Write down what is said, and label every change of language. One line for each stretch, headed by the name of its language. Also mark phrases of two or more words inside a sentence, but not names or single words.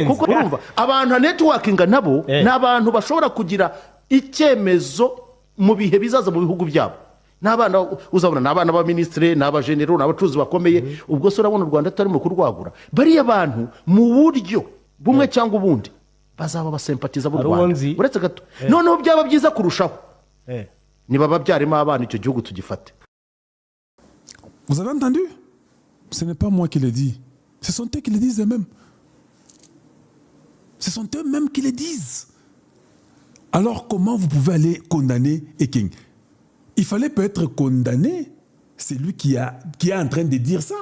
Kinyarwanda: kuko urumva abantu networkinga nabo ni abantu bashobora kugira icyemezo mu bihe bizaza mu bihugu byabo n'abana uzabona n'abana b'abaminisitiri n'abajenero n'abacuruzi bakomeye ubwo se urabona u Rwanda tutarimo kurwagura bariya bantu mu buryo bumwe cyangwa ubundi bazaba basempatiza b'u Rwanda uretse gato noneho byaba byiza kurushaho niba babyarimo abana icyo gihugu tugifate.
French: Vous avez entendu? Ce n'est pas moi qui le dis. Ce sont eux qui le disent eux-mêmes. Ce sont eux-mêmes qui le disent. Alors comment vous pouvez aller condamner Ekeng? Il fallait peut-être condamner celui qui est en train de dire ça.